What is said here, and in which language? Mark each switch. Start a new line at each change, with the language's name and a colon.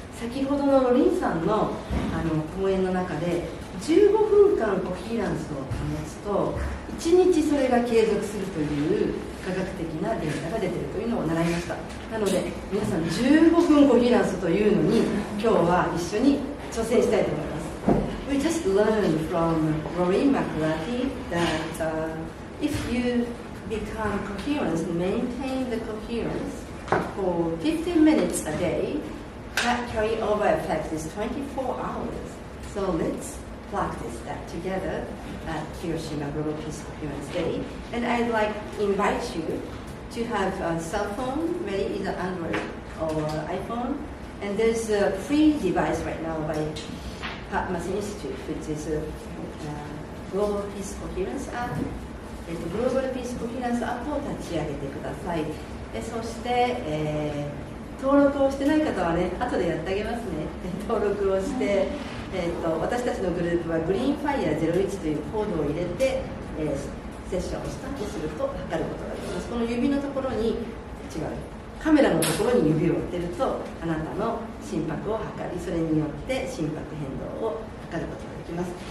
Japanese: 先ほどのロリンさんの講演の中で15分間コヒーランスを保つと1日それが継続するという科学的なデータが出ているというのを習いました。なので皆さん15分コヒーランスというのに今日は一緒に挑戦したいと思います。
English: We just learned from Rory McLarty that if you become coherent, maintain the coherence for 15 minutes a day, that carryover effect is 24 hours. So let's practice that together at Hiroshima Global Peace Coherence Day. And I'd like to invite you to have a cell phone, ready either Android or iPhone. And there's a free device right now by Patmas Institute, which is a Global Peace Coherence app.
Japanese: グローバルピースコヒランスアップを立ち上げてください。そして、登録をしてない方はね、後でやってあげますね。登録をして、私たちのグループはグリーンファイヤー01というコードを入れて、セッションをスタートすると測ることができます。この指のところにカメラのところに指を当てるとあなたの心拍を測り、それによって心拍変動を測ることができます。